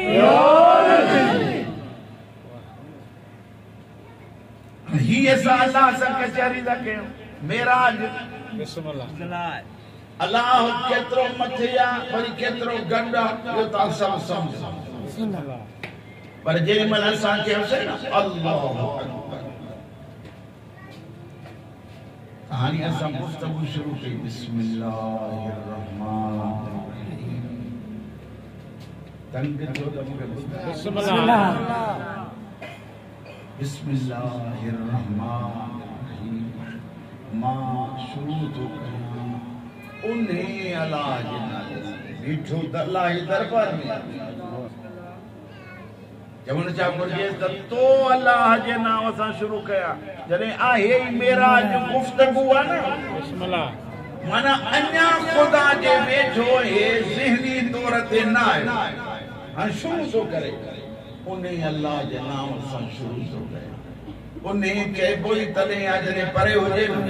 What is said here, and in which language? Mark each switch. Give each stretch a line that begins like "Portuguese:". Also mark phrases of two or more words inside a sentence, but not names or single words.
Sindhi: ही असां अलाह सां कचहरी था कयूं मेराज अल्लाह केतिरो मथे आहे वरी केतिरो गंढ आहे इहो तव्हां सभु सम्झो पर जेॾी महिल असां चयोसीं न
Arabic: الله أكبر
Sindhi: हाणे असां गुफ़्तगू शुरू कई
Arabic: بسم الله الرحمن الرحيم
Sindhi: तंग थियो त मूंखे
Arabic: بسم الله الرحمن الرحيم
Sindhi: मां शुरू थो कयां उन्हें अल्लाह जे नाले सां बीठो त अल्लाह जे दरबार में चवण छा घुरिजे त तो अल्लाह जे नाम सां शुरू कया जॾहिं आहे ई मेराज गुफ़्तगू आहे न माना अञा ख़ुदा जे वेझो हे ज़हनी तौर ते न आहे हाणे शुरू थो करे उन्हें अल्लाह जे नाम सां शुरू थो करे उन्हें चइबो ई तॾहिं आहे जॾहिं परे हुजे